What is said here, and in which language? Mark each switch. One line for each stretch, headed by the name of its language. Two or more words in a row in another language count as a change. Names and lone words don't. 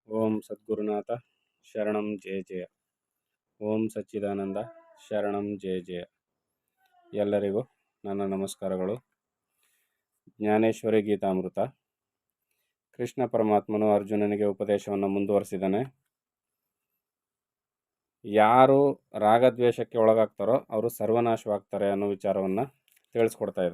Sanskrit: ಓಂ ಸದ್ಗುರುನಾಥ ಶರಣಂ ಜಯ ಜಯ. ಓಂ ಸಚ್ಚಿದಾನಂದ ಶರಣಂ ಜಯ ಜಯ.
Kannada: ಎಲ್ಲರಿಗೂ ನನ್ನ ನಮಸ್ಕಾರಗಳು. ಜ್ಞಾನೇಶ್ವರಿ ಗೀತಾಮೃತ. ಕೃಷ್ಣ ಪರಮಾತ್ಮನು ಅರ್ಜುನನಿಗೆ ಉಪದೇಶವನ್ನು ಮುಂದುವರಿಸಿದ್ದಾನೆ. ಯಾರು ರಾಗದ್ವೇಷಕ್ಕೆ ಒಳಗಾಗ್ತಾರೋ ಅವರು ಸರ್ವನಾಶವಾಗ್ತಾರೆ ಅನ್ನೋ ವಿಚಾರವನ್ನು ತಿಳಿಸ್ಕೊಡ್ತಾ ಇದ್ದ.